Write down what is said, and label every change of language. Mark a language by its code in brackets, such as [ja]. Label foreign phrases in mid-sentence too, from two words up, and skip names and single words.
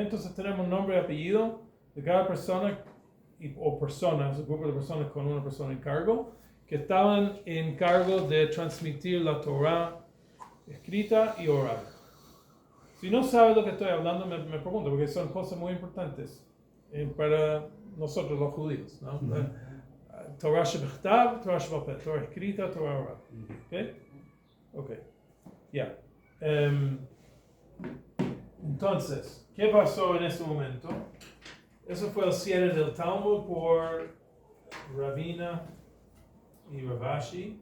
[es] Entonces tenemos nombre y apellido de cada persona o personas, un grupo de personas con una persona en cargo, que estaban en cargo de transmitir la Torah escrita y oral. Si no sabes lo que estoy hablando, me pregunto, porque son cosas muy importantes para nosotros los judíos, ¿no? [he] תורה שבכתב, תורה שבעל פה, [es] Torah escrita, Torah oral. ¿Ok? Ya. Entonces, ¿qué pasó en ese momento? Eso fue el cierre del Talmud por Ravina y Ravashi.